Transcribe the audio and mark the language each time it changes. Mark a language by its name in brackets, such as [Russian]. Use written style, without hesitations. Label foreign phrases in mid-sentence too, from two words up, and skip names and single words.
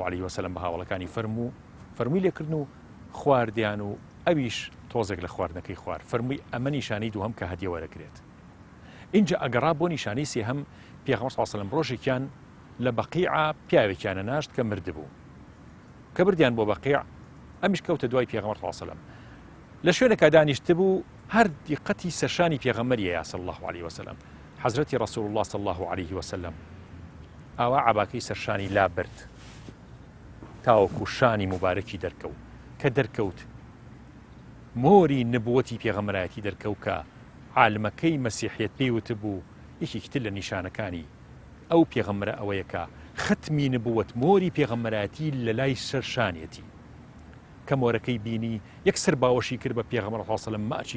[Arabic] علیه و سلم [Central Kurdish] بە هاوڵەکانی فەرمووی لێکردن و خواردیان و ئەویش تۆزێک لە خواردنەکەی خوارد فەرمووی ئەمە نیشانەی دووهەم کە هەدیە وەرەگرێت اینجا ئەگەڕا بۆ نیشانەی سێهەم پێغەمبەر [Arabic] صلی الله علیه و سلم [Central Kurdish] ڕۆژێکیان لە بەقیع پیاوێکیانە ناشت کە مردبوو کە بردیان بۆ بەقیع ئەمیش کەوتە دوای پێغەمبەر [Arabic] صلی الله علیه و سلم [Central Kurdish] لە شوێنێکا دانیشتە بوو هەر دیقەتی سەرشانی پێغەمبەریە [Arabic] صلی الله علیه و سلم [Central Kurdish] حەزرەتی [Arabic] رسول الله صلی الله علیه و سلم [Central Kurdish] ئاوا عەباکەی سەرشانی لا برد تاوەکو شانی مبارەکی دەرکەوت کە دەرکەوت مۆری نبوەتی پێغەمبەرایەتی دەرکەوت کە عالمەکەی مەسیحیەت پێیوتە بوو یەکێکتر لە نیشانەکانی ئەو پێغەمبەرە ئەوەیە کە ختمی نبوەت مۆری پێغەمبەرایەتی لە لای سەرشانیەتی کە مۆرەکەی بینی یەکسەر باوەشی کرد بە پێغەمبەر [Arabic] صلی الله علیه و سلم [Central Kurdish] ماچی